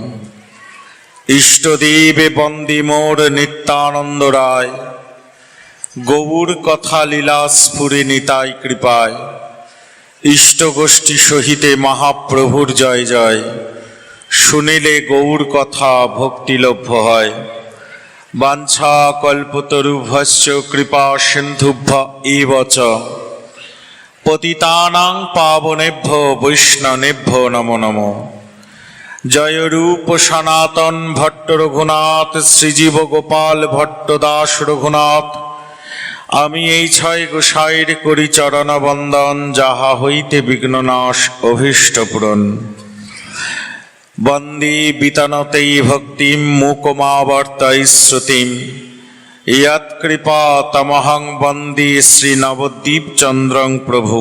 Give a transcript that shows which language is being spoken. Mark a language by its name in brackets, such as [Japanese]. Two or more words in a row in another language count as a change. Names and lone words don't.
[Bangla] ইষ্টদেবে বন্দে মোর নিত্যানন্দ রায়, গৌর কথা লীলা স্ফুরে নিতাই কৃপায়। ইষ্ট গোষ্ঠী সহিতে মহাপ্রভুর জয় জয়, শুনিলে গৌর কথা ভক্তিলভ্য হয়। [Sanskrit] বাঞ্ছা কল্পতরুভ্যশ্চ কৃপা সিন্ধুভ্য এব চ, পতিতানাং পাবনেভ্যো বৈষ্ণবেভ্যো নমো নমো। [Bangla] জয় রূপ সনাতন ভট্ট রঘুনাথ, শ্রীজীব গোপাল ভট্ট দাস রঘুনাথ। আমি এই ছয় গোসাইর করি চরণ বন্দন, যাহা হইতে বিঘ্ননাশ অভীষ্ট পূরণ। [Sanskrit] বন্দে বিতনতেই ভক্তিম মুকমাবর্তৈ শ্রুতিম, ইয়ৎকৃপা তমহং বন্দে শ্রী নবদ্বীপ চন্দ্রং প্রভুম।